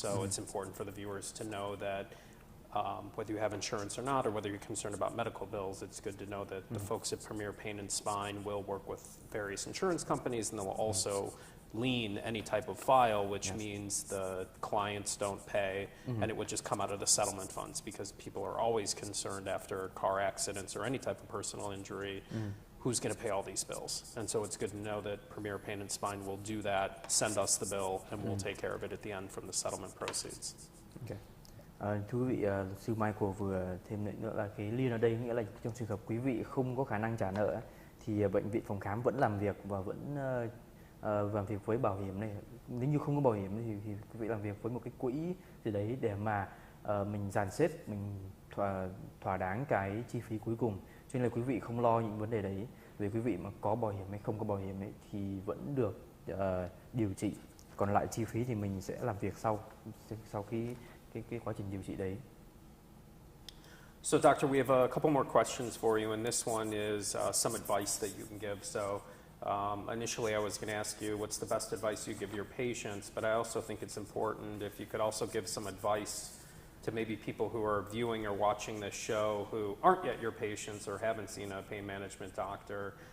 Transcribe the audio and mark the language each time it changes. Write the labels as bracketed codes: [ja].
[en] So it's important for the viewers to know that whether you have insurance or not, or whether you're concerned about medical bills, it's good to know that the folks at Premier Pain and Spine will work with various insurance companies, and they'll also lien any type of file, which means the clients don't pay, and it would just come out of the settlement funds, because people are always concerned after car accidents or any type of personal injury, who's going to pay all these bills. And so it's good to know that Premier Pain and Spine will do that, send us the bill, and we'll take care of it at the end from the settlement proceeds. Okay. [vi] Thưa quý vị, luật sư Michael vừa thêm nữa là cái lien ở đây nghĩa là trong trường hợp quý vị không có khả năng trả nợ thì bệnh viện phòng khám vẫn làm việc và vẫn làm việc với bảo hiểm này. Nếu như không có bảo hiểm thì quý vị làm việc với một cái quỹ gì đấy để mà mình dàn xếp, mình thỏa đáng cái chi phí cuối cùng. Cho nên là quý vị không lo những vấn đề đấy. về quý vị mà có bảo hiểm hay không có bảo hiểm ấy thì vẫn được điều trị. Còn lại chi phí thì mình sẽ làm việc sau cái quá trình điều trị đấy. [en] So, Doctor, we have a couple more questions for you, and this one is some advice that you can give. So, initially I was going to ask you what's the best advice you give your patients, but I also think it's important if you could also give some advice to maybe people who are viewing or watching this show who aren't yet your patients or haven't seen a pain management doctor.